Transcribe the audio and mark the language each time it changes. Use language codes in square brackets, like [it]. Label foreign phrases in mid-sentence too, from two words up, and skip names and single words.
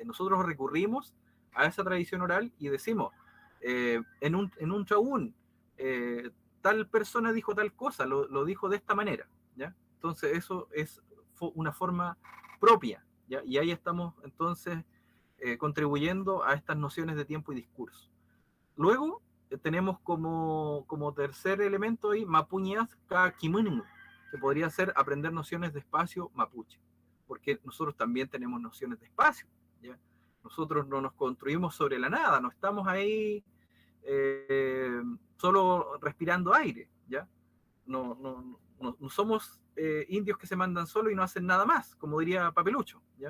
[es] Nosotros recurrimos a esa tradición oral y decimos, en un chaún, tal persona dijo tal cosa, lo dijo de esta manera, ¿ya? Entonces eso es una forma propia, ¿ya? Y ahí estamos entonces contribuyendo a estas nociones de tiempo y discurso. Luego tenemos como tercer elemento ahí [arn] Mapuñas ka kimunung, [es] que podría ser aprender nociones de espacio mapuche, porque nosotros también tenemos nociones de espacio, ¿ya? Nosotros no nos construimos sobre la nada, no estamos ahí solo respirando aire, ¿ya? No somos indios que se mandan solo y no hacen nada más, como diría Papelucho, ¿ya?